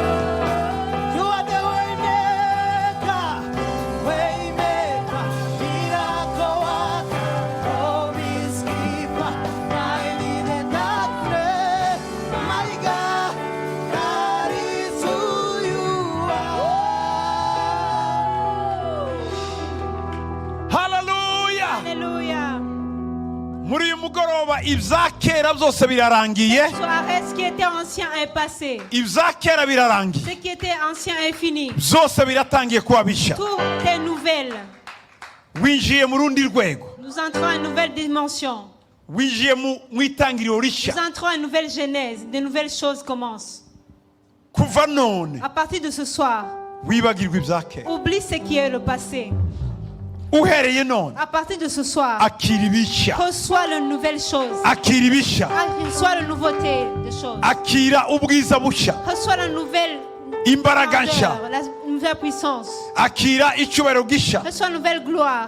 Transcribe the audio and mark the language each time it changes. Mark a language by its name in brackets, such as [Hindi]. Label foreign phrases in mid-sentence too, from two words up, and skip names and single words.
[English] You are the way maker, miracle worker, promise keeper, light in the darkness. My God, that is who you are. Hallelujah. [French] Alléluia. [Kinyarwanda] Muri uyu mugoroba ibya kera byose birarangiye. [French] Soirée, ce qui était ancien est passé. [Kinyarwanda] Ibya kera birarangiye. [French] Ce qui était ancien est fini. [Kinyarwanda] Byose biratangiye kuba bishya. [French] Tout est nouvelle. [Kinyarwanda] Winjiye mu rundi rwego. [French] Nous entrons à une nouvelle dimension. [Kinyarwanda] Winjiye mu itangiriro rishya. [French] Nous entrons à une nouvelle genèse. De nouvelles choses commencent. [Kinyarwanda] Kuva none [French] À partir de ce soir, [Kinyarwanda] wibagirwa ibya kera. [French] oublie ce qui est le passé. À partir de ce soir, reçois la nouvelle chose. Reçois la nouveauté des choses. Reçois la nouvelle grandeur, la nouvelle puissance. Reçois la nouvelle gloire.